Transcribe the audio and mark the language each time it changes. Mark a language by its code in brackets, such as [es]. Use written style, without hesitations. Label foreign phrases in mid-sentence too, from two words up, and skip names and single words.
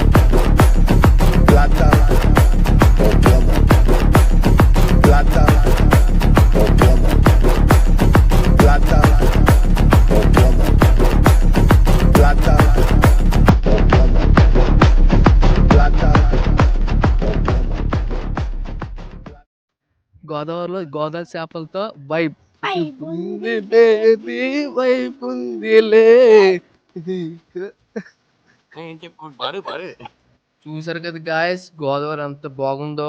[es] Plata o plomo. Plata o plomo. Plata o plomo. Plata o plomo. Plata o plomo. [te] గోదావరిలో గోదావరి చేపలతో వైబ్ వైబ్ ఉంది బేబీ, వైబ్ ఉందిలే. చూసారు కదా గాయస్, గోదావరి ఎంత బాగుందో.